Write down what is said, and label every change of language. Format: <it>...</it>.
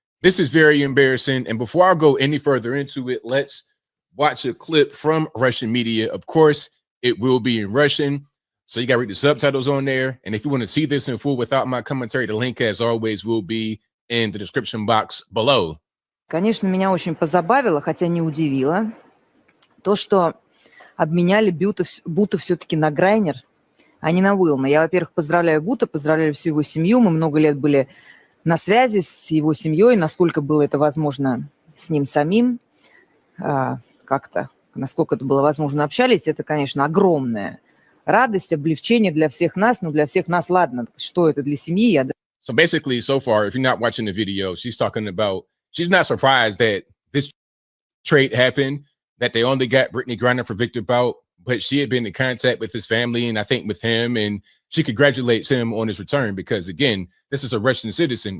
<en>This is very embarrassing. And before I go any further into it, let's watch a clip from Russian media. Of course, it will be in Russian. So you got to read the subtitles on there. And if you want to see this in full without my commentary, the link, as always, will be in the description box below.</en> <ru>Конечно, меня очень позабавило, хотя не удивило, то, что обменяли Бута все-таки на Грайнер, а не на Уилма. Я, во-первых, поздравляю Бута, поздравляю всю его семью. Мы много лет были на связи с его семьей, насколько было это возможно с ним самим, как-то, насколько это было возможно, общались. Это, конечно, огромная радость, облегчение для всех нас. Ну, для всех нас, ладно, что это для семьи?</ru> <en>So basically, so far, if you're not watching the video, she's talking about, she's not surprised that this trade happened, that they only got Brittany Griner for Victor Bout, but she had been in contact with his family and I think with him, and she congratulates him on his return because, again, this is a Russian citizen.</en>